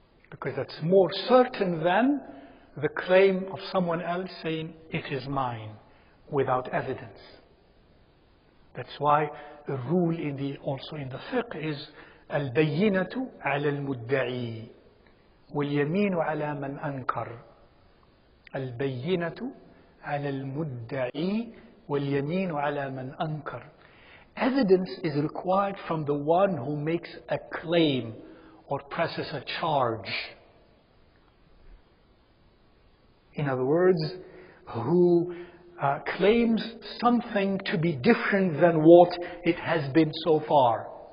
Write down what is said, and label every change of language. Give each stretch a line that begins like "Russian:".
English: Because that's more certain than the claim of someone else saying, it is mine, without evidence. That's why the rule also in the fiqh is
Arabic: البينة على المدعي واليمين على من أنكر. البينة على المدعي واليمين على من أنكر.
English: Evidence is required from the one who makes a claim or presses a charge. In other words, who claims something to be different than what it has been so far.